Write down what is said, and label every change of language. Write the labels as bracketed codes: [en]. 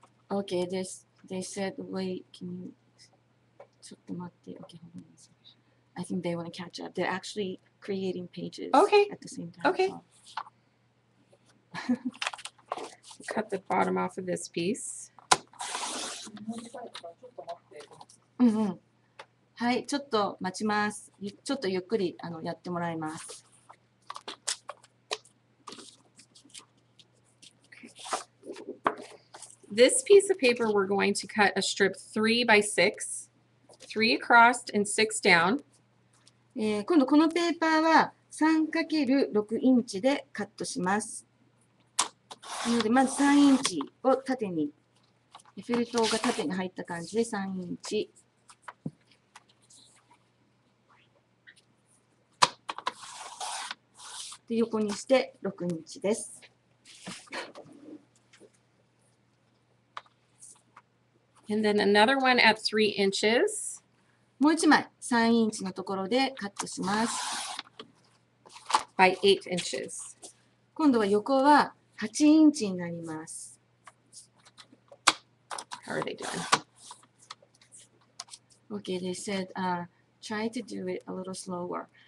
[en] Okay, they said, wait, can you... [ja] ちょっと待って。 [en] Okay, hold on a second. I think they want to catch up. They're actually creating pages at the same time. Okay. Cut the bottom off of this piece. [ja] はい、ちょっと待ちます。ちょっとゆっくりやってもらいます。 [en] This piece of paper, we're going to cut a strip 3 by 6, 3 across and 6 down. [ja] 今度このペーパーは 3×6 インチでカットします。なのでまず3インチを縦に、エッフェル塔が縦に入った感じで3インチ。で横にして6インチです。 [en] And then another one at 3 inches. [ja] もう1枚3インチのところでカットします。 [en] By 8 inches. [ja] 今度は横は8インチになります。 [en] How are they doing? Okay, they said, try to do it a little slower.